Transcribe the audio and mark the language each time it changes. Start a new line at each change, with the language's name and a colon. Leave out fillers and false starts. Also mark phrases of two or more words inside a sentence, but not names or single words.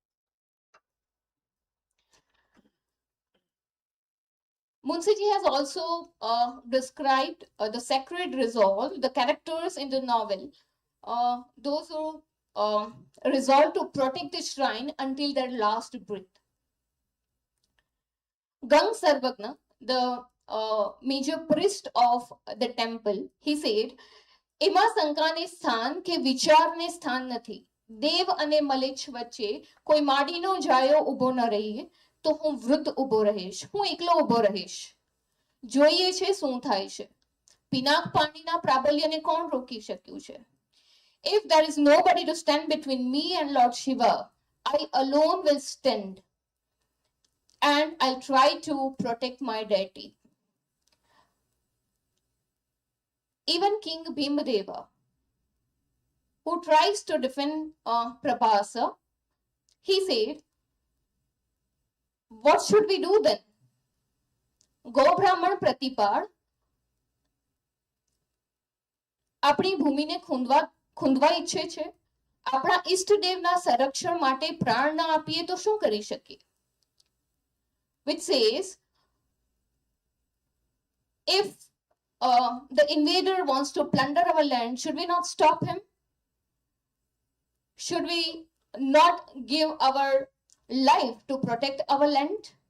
English: Munshi has also described the sacred resolve, the characters in the novel, those who resolve to protect the shrine until their last breath. Gang Sarvagna, the major priest of the temple, he said,
Gujarati: એમાં શંકાને સ્થાન કે વિચારને સ્થાન નથી. દેવ અને મલેચ્છ વચ્ચે કોઈ માડીનો જાયો ઊભો ન રહીએ તો હું વૃદ્ધ ઊભો રહીશ, હું એકલો ઊભો રહીશ. જોઈએ છે શું થાય છે. પિનાક પાણીના પ્રાબલ્યને કોણ રોકી શક્યું છે?
English: If there is nobody to stand between me and Lord Shiva, I alone will stand and I'll try to protect my deity. Even King Bhimadeva, who tries to defend Prabhasa, he said, what should we do then?
Gujarati: ગો બ્રાહ્મણ પ્રતિપદ, આપણી ભૂમિને ખૂંદવા ઈચ્છે છે. આપણા ઈષ્ટદેવના સંરક્ષણ માટે પ્રાણ ના આપીએ તો શું કરી શકીએ?
English: Which says, if the invader wants to plunder our land, should we not stop him? Should we not give our life to protect our land?